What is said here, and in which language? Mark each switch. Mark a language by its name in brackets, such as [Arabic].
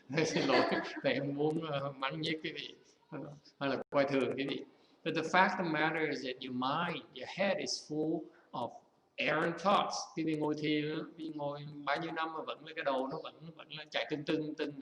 [Vietnamese] Xin lỗi, tại em muốn mắng nhiếc quý vị hay là coi thường quý vị. [English] But the fact of the matter is that your mind, your head is full of errant thoughts. [Vietnamese] Quý vị ngồi thiền, quý vị ngồi bao nhiêu năm mà vẫn cái đầu nó vẫn chạy tưng.